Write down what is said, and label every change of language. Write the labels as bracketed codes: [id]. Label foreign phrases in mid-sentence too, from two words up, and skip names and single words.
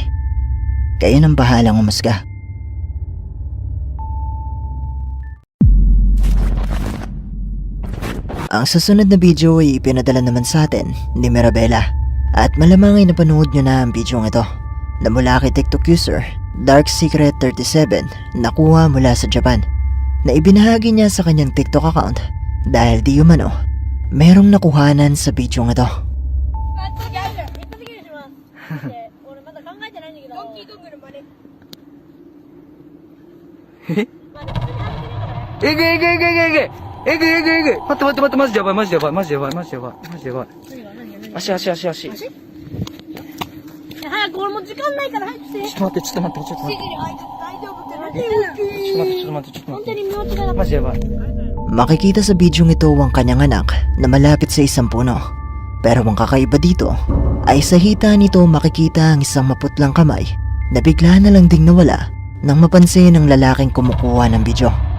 [tl] Kayo nang bahalang umusga. Ang susunod na video ay ipinadala naman sa atin ni Mirabella at malamang ay napanood nyo na ang video ito na mula kay TikTok user DarkSecret37 na kuha mula sa Japan na ibinahagi niya sa kanyang TikTok account dahil di umano merong nakuhanan sa video ito. [ja] 待って、マジでやばい、マジでやばい、マジでやばい、マジでやばい、マジでやばい。足。早く俺も時間ないから早くして。ちょっと待って。大丈夫ってちょっと待って。本当に身内がマジでやばい。 [tl] Makikita sa video ito ang kanyang anak na malapit sa isang puno. Pero ang kakaiba dito ay sa hita nito makikita ang isang maputlang kamay na bigla na lang ding nawala nang mapansin ng lalaking kumukuha ng video.